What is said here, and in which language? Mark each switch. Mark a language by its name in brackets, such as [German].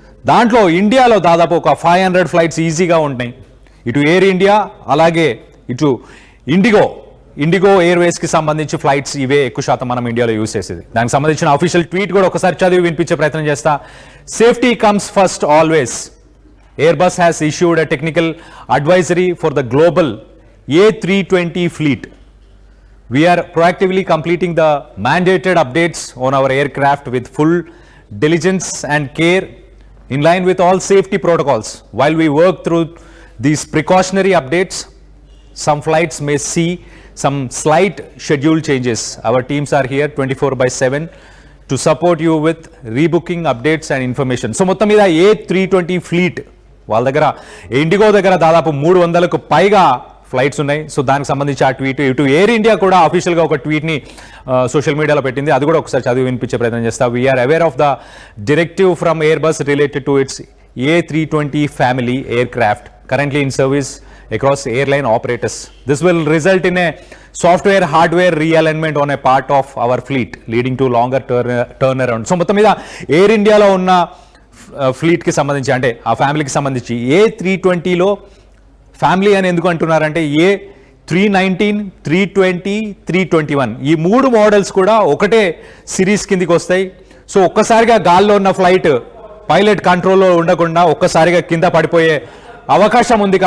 [Telugu] దాంట్లో ఇండియాలో దాదాపు ఒక 500 ఫ్లైట్స్ ఈజీగా ఉన్నాయి. ఇటు ఎయిర్ ఇండియా అలాగే ఇటు ఇండిగో ఎయిర్వేస్కి సంబంధించి ఫ్లైట్స్ ఇవే ఎక్కువ శాతం మనం ఇండియాలో యూజ్ చేసేది. దానికి సంబంధించిన అఫీషియల్ ట్వీట్ కూడా ఒకసారి చదివి వినిపించే ప్రయత్నం చేస్తా. [English] Safety comes first always. Airbus has issued a technical advisory for the global A320 fleet. We are proactively completing the mandated updates on our aircraft with full diligence and care in line with all safety protocols. While we work through these precautionary updates, some flights may see some slight schedule changes. Our teams are here 24/7 to support you with rebooking updates and information. [Telugu] So మొత్తం మీద A320 fleet వాళ్ళ దగ్గర, IndiGo దగ్గర దాదాపు 300కు పైగా flights ఉన్నాయి. So దానికి సంబంధించి ఆ ట్వీట్, ఇటు ఎయిర్ ఇండియా కూడా అఫీషియల్గా ఒక ట్వీట్ని సోషల్ మీడియాలో పెట్టింది. అది కూడా ఒకసారి చదివి వినిపించే ప్రయత్నం చేస్తా. [English] We're aware of the directive from Airbus related to its A320 family aircraft currently in service across airline operators. This will result in a software-hardware realignment on a part of our fleet, leading to longer turnaround. [Telugu] So మొత్తం మీద air ఇండియాలో ఉన్న ఫ్లీట్కి సంబంధించి, అంటే ఆ ఫ్యామిలీకి సంబంధించి A320లో family అని ఎందుకు అంటున్నారంటే A319, 320, 321 ఈ 3 మోడల్స్ కూడా ఒకటే సిరీస్ కిందికి వస్తాయి. సో ఒక్కసారిగా గాల్లో ఉన్న ఫ్లైట్ పైలట్ కంట్రోల్లో ఉండకుండా ఒక్కసారిగా కింద పడిపోయే అవకాశం ఉంది.